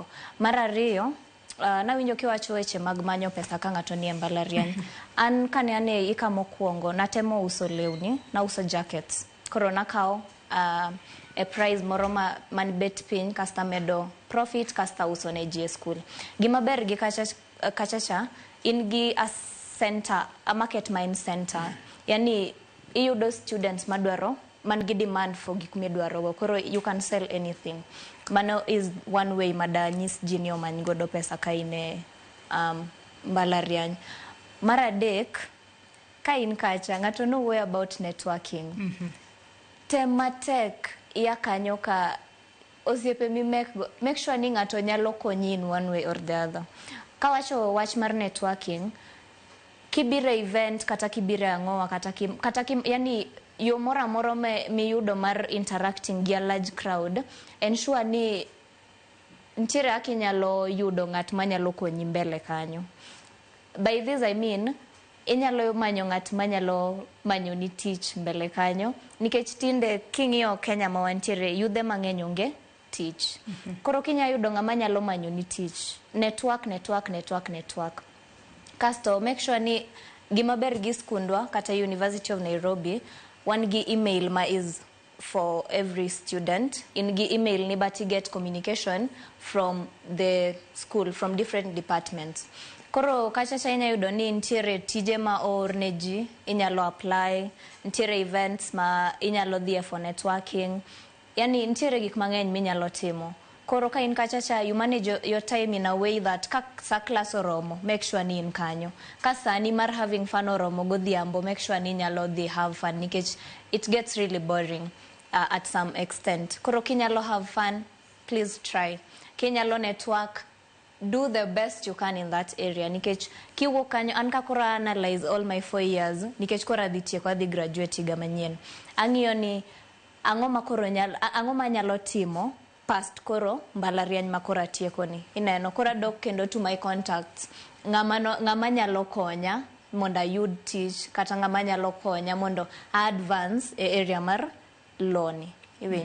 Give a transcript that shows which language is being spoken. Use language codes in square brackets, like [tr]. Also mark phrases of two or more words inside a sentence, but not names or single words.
[luo] Mar ariyo, nawinjo kiwacho weche mag manyo pesa ka ng'ato ni mbalariany. An kane ane ika mokwongo natemo uso lewni, na uso jackets. Koro nakao [en] a price [luo] moro man bet piny kasta medo profit kasta uso ne ji e school. Gima ber gi kachacha in gi [en] a center, a market mind center. [luo] Yani iyudo students madwaro man gi [en] demand for [luo] gik midwaro. [en] Koro you can sell anything. [luo] Mano [en] is one way [luo] madanyis jini omany godo pesa ka ine mbalariany. Mar adek, ka in kacha, ng'ato [en] no way about networking. [luo] Tematek iya kanyo ka osiepe mi [en] make sure [luo] ni ng'ato nyalo konyi [en] in one way or the other. [luo] Kawacho wach mar networking, kibire event kata kibire ang'owa kata yani yo moro miyudo mar interacting gi [en] a large crowd, [luo] ensure ni ntiere aki nyalo yudo ng'at manyalo konyi mbele kanyo. [en] By this I mean, [luo] inyalo manyo ng'at manyalo manyo ni tich mbele kanyo, nikech tinde king'iyo Kenya ma wantiere yudhe mang'eny onge tich. Koro kinya yudo ng'ama nyalo manyo ni tich. Network. Kasto [en] make sure [luo] ni gima ber gi skundwa kata University of Nairobi, wan gi email ma [en] is for every student. [luo] In gi email ni [en] but get communication from the school, from different departments. [luo] Koro kachacha inya yudo ni ntiere tije ma oorne ji, inyalo apply, ntiere events ma inyalo dhie [en] for networking. [luo] Yani ntiere gik mang'eny minyalo timo. Koro ka in kachacha, [en] you manage your time in a way that [luo] sa class oromo, [en] make sure [luo] ni in kanyo. Ka sani mar [en] having fun [luo] oromo godhiambo, [en] make sure [luo] ni nyalo dhi [en] have fun, nikech it gets really boring at some extent. [luo] Koro kinyalo [en] have fun, please try. Kinyalo network, do the best you can in that area. [luo] Nikech kiwuok kanyo, an ka koro analyze [en] all my 4 years, [luo] nikech koro adhi tieko, adhi graduate higa manyien. Ang'iyo ni ang'o ma nyalo timo past koro mbalariany ma koro atieko ni. Ineno koro adok kendo [en] to my contacts. [luo] Ng'ama nyalo konya mondo ayud tich, kata ng'ama nyalo konya mondo advance e area mar law ni.